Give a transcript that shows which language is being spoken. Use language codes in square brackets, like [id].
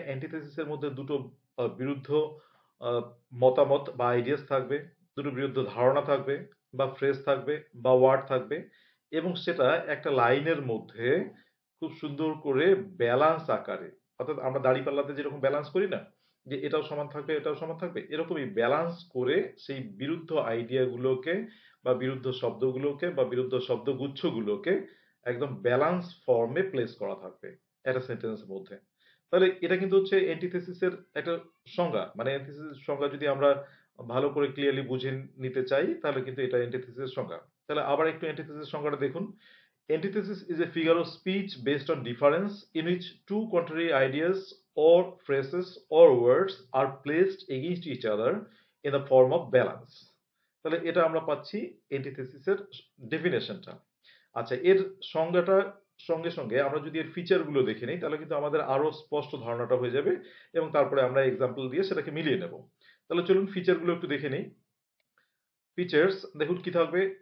[bn] অ্যান্টিথেসিসের মধ্যে দুটো বিরুদ্ধ আহ, মতামত বা আইডিয়াস থাকবে, দুটো বিরুদ্ধ ধারণা থাকবে বা ফ্রেজ থাকবে বা ওয়ার্ড থাকবে, এবং সেটা একটা লাইনের মধ্যে খুব সুন্দর করে ব্যালান্স আকারে, অর্থাৎ আমরা দাঁড়িপাল্লাতে যেরকম ব্যালান্স করি না, যে এটাও সমান থাকবে এটাও সমান থাকবে, এরকমই ব্যালান্স করে সেই বিরুদ্ধ আইডিয়াগুলোকে বা বিরুদ্ধ শব্দগুলোকে বা বিরুদ্ধ শব্দগুচ্ছগুলোকে একদম ব্যালান্স ফর্মে প্লেস করা থাকবে একটা সেন্টেন্সের মধ্যে। তাহলে এটা কিন্তু হচ্ছে অ্যান্টিথেসিসের একটা সংজ্ঞা। মানে অ্যান্টিথেসিসের সংজ্ঞা যদি আমরা ভালো করে ক্লিয়ারলি বুঝে নিতে চাই, তাহলে কিন্তু এটা অ্যান্টিথেসিসের সংজ্ঞা। তাহলে আবার একটু অ্যান্টিথেসিসের সংজ্ঞাটা দেখুন। [en] Antithesis is a figure of speech based on difference in which two contrary ideas or phrases or words are placed against each other in the form of balance. [bn] তাহলে এটা আমরা পাচ্ছি অ্যান্টিথেসিসের ডেফিনেশনটা। আচ্ছা, এর সংজ্ঞাটা সঙ্গে সঙ্গে আমরা যদি এর ফিচার গুলো দেখে নিই, তাহলে কিন্তু আমাদের আরো স্পষ্ট ধারণাটা হয়ে যাবে এবং তারপরে আমরা এক্সাম্পল দিয়ে সেটাকে মিলিয়ে নেব। তাহলে চলুন ফিচার গুলো একটু দেখে নিই। ফিচার্স দেখুন কি থাকবে।